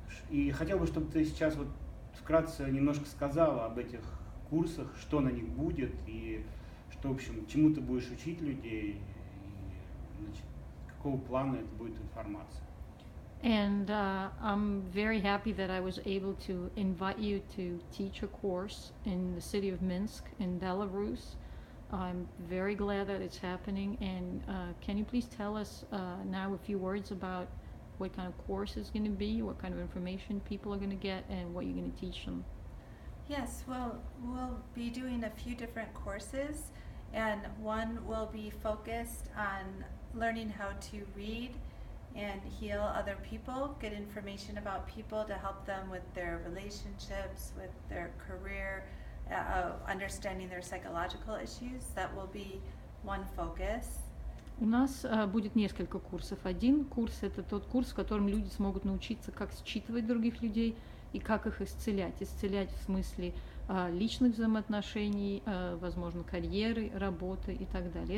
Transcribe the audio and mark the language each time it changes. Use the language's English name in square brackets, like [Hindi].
[Russian] И хотел бы, чтобы ты сейчас вот вкратце немножко сказала об этих курсах, что на них будет, и что, в общем, чему ты будешь учить людей, и, значит, какого плана это будет информация. [English] And I'm very happy that I was able to invite you to teach a course in the city of Minsk in Belarus. I'm very glad that it's happening. And can you please tell us now a few words about what kind of course it's going to be, what kind of information people are going to get, and what you're going to teach them? Yes, well, we'll be doing a few different courses, and one will be focused on learning how to read and heal other people, get information about people to help them with their relationships, with their career, understanding their psychological issues. That will be one focus. [Russian] У нас будет несколько курсов. Один курс – это тот курс, в котором люди смогут научиться, как считывать других людей и как их исцелять. Исцелять в смысле личных взаимоотношений, возможно, карьеры, работы и так далее.